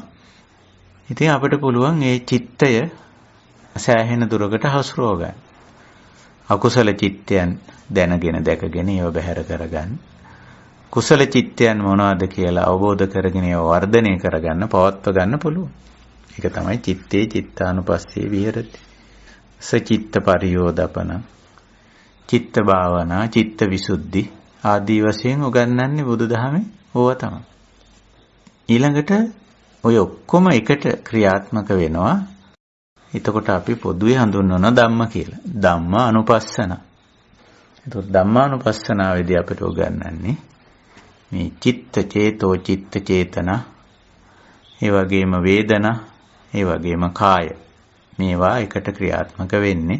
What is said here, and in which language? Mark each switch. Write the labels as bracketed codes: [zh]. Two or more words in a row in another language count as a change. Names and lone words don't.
[si] ඉතින් අපිට පුළුවන් මේ චිත්තය සෑහෙන දුරකට හසුරව ගන්න. අකුසල චිත්තයන් දැනගෙන දැකගෙන ඒව බැහැර කරගන්න. කුසල චිත්තයන් මොනවද කියලා අවබෝධ කරගෙන ඒව වර්ධනය කරගන්න, පවත්ව ගන්න පුළුවන්. ඒක තමයි [pi] චිත්තේ චිත්තානුපස්සී විහෙරති. සචිත්ත පරියෝදපන, [si] චිත්ත භාවනා, චිත්ත විසුද්ධි ආදී වශයෙන් උගන්වන්නේ බුදුදහමේ ඕවා තමයි. ඊළඟට ඔය ඔක්කොම එකට ක්‍රියාත්මක වෙනවා. එතකොට අපි පොදුවේ හඳුන්වන ධම්ම කියලා. ධම්මානුපස්සන. එතකොට ධම්මානුපස්සනාවේදී අපිට උගන්වන්නේ මේ චිත්ත චේතෝ චිත්ත චේතනා, ඒ වගේම වේදනා, ඒ වගේම කාය, මේවා එකට ක්‍රියාත්මක වෙන්නේ.